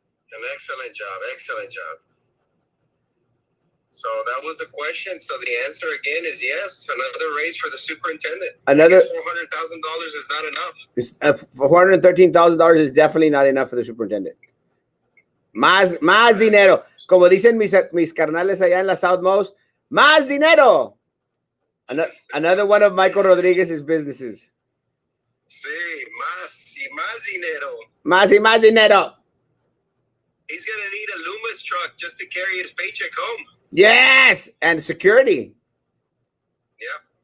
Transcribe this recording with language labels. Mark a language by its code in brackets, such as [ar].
[en] An excellent job, excellent job. So that was the question. So the answer again is yes. Another raise for the superintendent. Another $400,000 is not enough. $413,000 is definitely not enough for the superintendent. [es] Más dinero. Como dicen mis carnales allá en la Southmost, más dinero. [en] Another one of Michael Rodriguez's businesses. [es] Sí, más y más dinero. Más y más dinero. [en] He's going to need a Loomis truck just to carry his paycheck home. Yes, and security. Yep.